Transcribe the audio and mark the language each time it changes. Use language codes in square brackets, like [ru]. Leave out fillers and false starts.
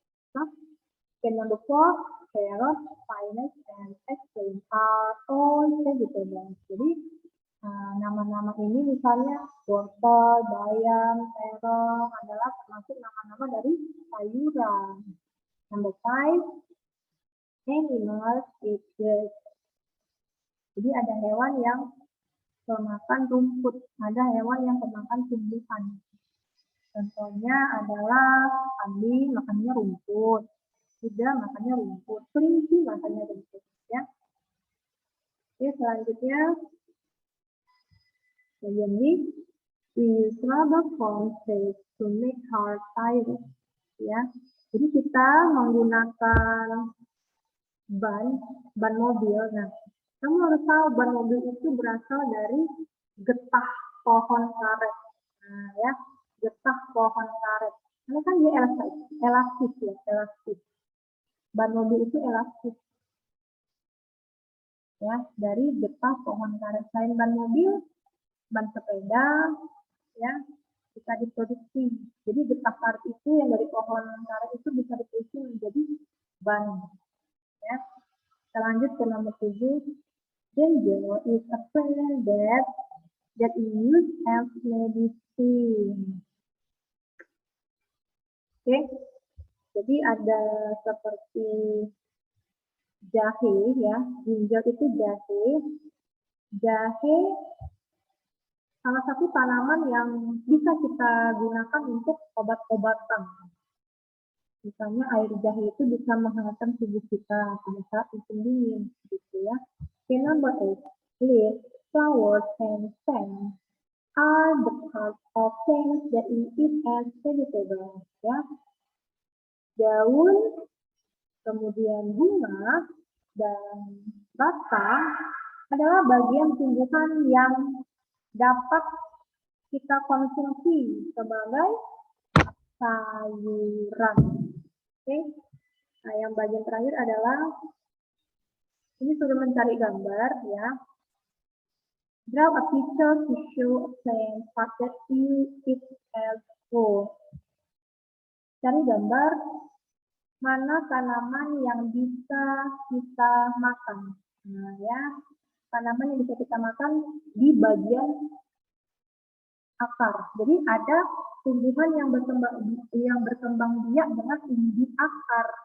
[en] Nah, number 4, carrot, spinach, and eggplant are all vegetables. [id] Jadi nama-nama ini misalnya wortel, bayam, terong adalah termasuk nama-nama dari sayuran. [en] Number 5, animals eat grass. [id] Jadi ada hewan yang pemakan rumput, ada hewan yang pemakan tumbuhan. Contohnya adalah kambing makannya rumput, kuda makannya rumput, kelinci makannya rumput. Ya. Oke, selanjutnya, bagian ini, [en] we use rubber foam plates to make hard tires. [id] Ya, jadi kita menggunakan ban mobil. Nah, kamu harus tahu ban mobil itu berasal dari getah pohon karet. Nah, ya, getah pohon karet. Karena kan dia elastis ya, elastis. Ban mobil itu elastis. Ya, dari getah pohon karet. Selain ban mobil, ban sepeda, ya, bisa diproduksi. Jadi getah karet itu yang dari pohon karet itu bisa diproduksi menjadi ban. Ya. Kita lanjut ke nomor 7. [en] Ginger is a plant that is used as medicine. [id] Oke, jadi ada seperti jahe ya, ginger itu jahe. Jahe salah satu tanaman yang bisa kita gunakan untuk obat-obatan. Misalnya air jahe itu bisa menghangatkan tubuh kita pada saat musim dingin, gitu ya. [en] Oke, number 8. Leaves, flowers, and stems are the parts of plants that we eat as vegetables. [id] Ya. Daun, kemudian bunga, dan batang adalah bagian tumbuhan yang dapat kita konsumsi sebagai sayuran. Oke. Nah, yang bagian terakhir adalah ini sudah mencari gambar ya. [en] Draw a picture to show a plant part that you eat as food. [id] Cari gambar mana tanaman yang bisa kita makan. Nah, ya, tanaman yang bisa kita makan di bagian akar. Jadi ada tumbuhan yang berkembang biak dengan umbi akar.